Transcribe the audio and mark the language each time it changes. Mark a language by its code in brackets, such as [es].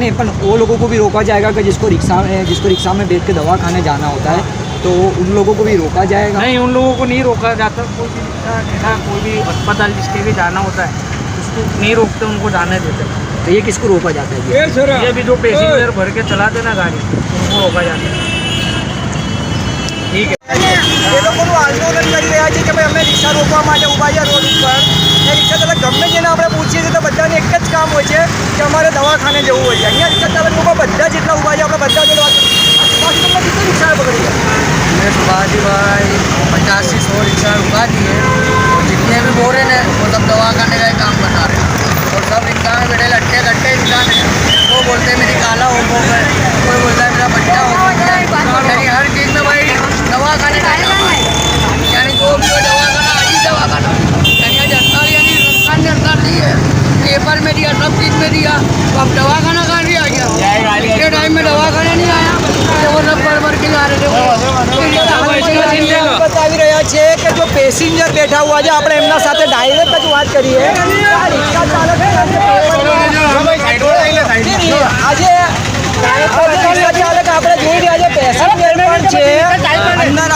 [hi] नहीं पर वो लोगों को भी रोका जाएगा कि जिसको रिक्शा में बैठ के दवा खाने जाना होता है, तो उन लोगों को भी रोका जाएगा? नहीं, उन लोगों को नहीं रोका जाता। कोई भी रिक्शा कोई भी अस्पताल जिसके भी जाना होता है उसको नहीं रोकते, उनको जाने देते। तो ये किसको रोका जाता है? ये भी जो पैसेंजर भर के चलाते ना गाड़ी, उनको रोका जाता है। ठीक है, [gu] એ લોકોનું આંદોલન કરી રહ્યા છે કે ભાઈ અમે રિક્ષા રોકવા માટે ઊભા છે રોડ ઉપર, ને રિક્ષા ચાલક ગમે જેને આપણે પૂછીએ છીએ તો બધાને એક જ કામ હોય છે કે અમારે દવાખાને જવું હોય છે। અહીંયા રિક્ષા ચાલક લોકો બધા જેટલા ઊભા છે આપણે બધા જોડે વાત બાકી તમને કેટલી રિક્ષા પકડી છે? [hi] मैं सुभाष भाई 50 से 100 रिक्शा रुका दिए, और जितने भी बोल रहे हैं वो सब दवा खाने का ही काम बता रहे हैं। और सब रिक्शा में बैठे लट्टे कट्टे इंसान है, वो बोलते हैं मेरी काला हो गया, कोई बोलता है मेरा बच्चा हो गया, यानी हर चीज़ में भाई दवा खाने का काम है। यानी जो भी हो दवा खाना, आज ही दवा खाना, यानी आज हड़ताल यानी सरकार ने हड़ताल दी है, पेपर में दिया, सब चीज़ में दिया, तो अब दवा खाना कहाँ दिया गया? इसके टाइम में दवा खाने नहीं आया, वो सब भर के जा रहे थे। [gu] બતાવી રહ્યા છે કે જો પેસેન્જર બેઠા हुआ છે, આપણે એમના સાથે ડાયરેક્ટ જ વાત કરીએ। આ રિક્ષા ચાલક આજે રિક્ષા ચાલક આપણે જોઈ રહ્યા છે, પેસેન્જર પણ છે અંદર।